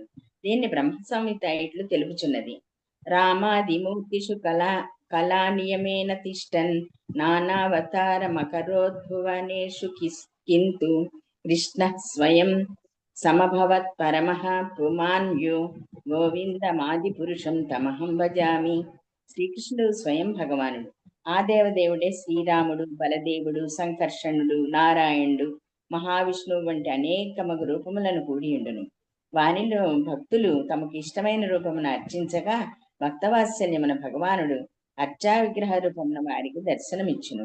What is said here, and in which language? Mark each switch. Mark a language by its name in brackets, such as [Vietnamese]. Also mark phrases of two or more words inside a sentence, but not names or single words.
[Telugu] దీన్ని బ్రహ్మ సంహిత ఇట్లు తెలుపుచున్నది. [Sanskrit] రామాదిమూర్తిషు కళానియమేన తిష్టన్ నానావతార మకరోద్భువనేషు కింతు కృష్ణ స్వయం సమభవత్ పరమః పుమాన్యో గోవిందమాది పురుషం తమహం భజామి. [Telugu] శ్రీకృష్ణుడు స్వయం భగవానుడు. ఆ దేవదేవుడే శ్రీరాముడు, బలదేవుడు, సంకర్షణుడు, నారాయణుడు, మహావిష్ణువు వంటి అనేకమగు రూపములను కూడియుండును. వానిలో భక్తులు తమకు ఇష్టమైన రూపమును అర్చించగా భక్తవాత్సల్యమున భగవానుడు అర్చా విగ్రహ రూపమున వారికి దర్శనమిచ్చును.